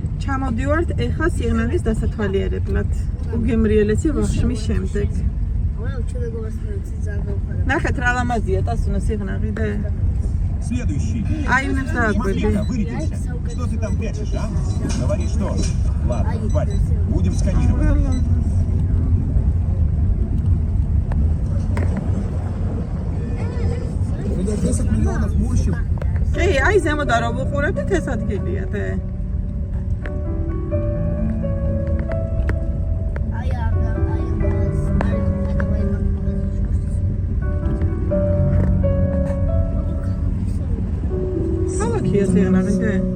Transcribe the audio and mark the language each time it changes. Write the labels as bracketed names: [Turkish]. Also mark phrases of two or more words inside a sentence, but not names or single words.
[Georgian] ჩამოდივართ ეხა სიღნაღის დასათვალიერებლად. უგემრიელესი ვახშმის შემდეგ. ნახეთ რა ლამაზია ტასუნა სიღნაღი და [Russian] Следующий. [Georgian] აივნებს დააკვირდი. [Russian] Что ты там прячешь, а? Говори, что? Ладно, хватит. Будем сканировать. Это 10 миллионов мощи. [Georgian] კი, აი ზემოდან რო ვუყურებთ ეს ადგილია და ქალაქია სიღნაღი და